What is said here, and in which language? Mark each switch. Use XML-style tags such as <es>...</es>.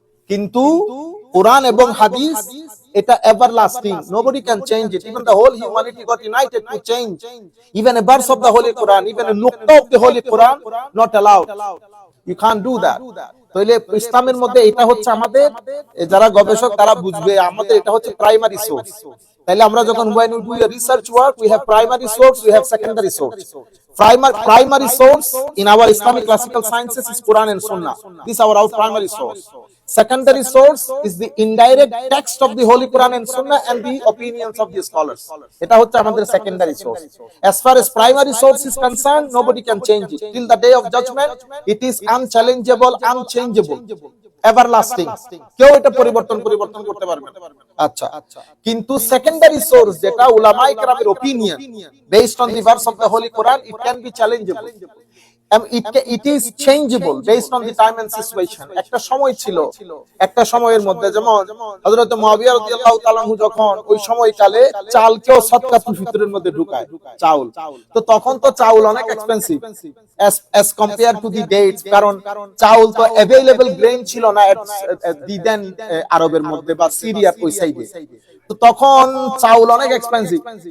<bn>কিন্তু কোরআন এবং হাদিস এটা</bn> <en>everlasting, nobody can change it, even the whole humanity got united to change even a verse of the holy Quran, even a nuqta of the holy Quran, not allowed, you can't do that.</en> <bn>তাহলে ইসলামের মধ্যে এটা হচ্ছে আমাদের যারা গবেষক তারা বুঝবে, আমাদের এটা হচ্ছে প্রাইমারি সোর্স। তাহলে আমরা যখন</bn> <en>when we do a research work, we have primary source, we have secondary source. Primary source in our Islamic classical sciences is Quran and Sunnah. This is our primary source. Secondary source is the indirect text of the Holy Quran and Sunnah and the opinions of the scholars.</en> <bn>Eta hocche amader</bn> <en>secondary source. As far as primary source is concerned, nobody can change it. Till the day of judgment, it is unchallengeable, unchangeable, everlasting.</en> <bn>কেউ এটা পরিবর্তন করতে পারবে না। আচ্ছা, কিন্তু secondary source যেটা উলামায়ে কেরামের</bn> <en>opinion based on the verse of the Holy Quran, it can be challengeable. It is changeable based on the time and situation.</en> <bn>একটা সময় ছিল, একটা সময়ের মধ্যে যেমন হযরত মুআবিয়া রাদিয়াল্লাহু তাআলা আনহু যখন ওই সময়কালে চালকেও সাদকাতুল ফিতরের মধ্যে ঢুকায়, চাউল, তো তখন তো চাউল অনেক expensive</bn> <en>as compared to the dates,</en> <bn>কারণ চাউল তো अवेलेबल গ্রেন ছিল না দি দেন আরবের মধ্যে বা সিরিয়ার ওই সাইডে, তো তখন চাউল অনেক এক্সপেন্সিভ।</bn>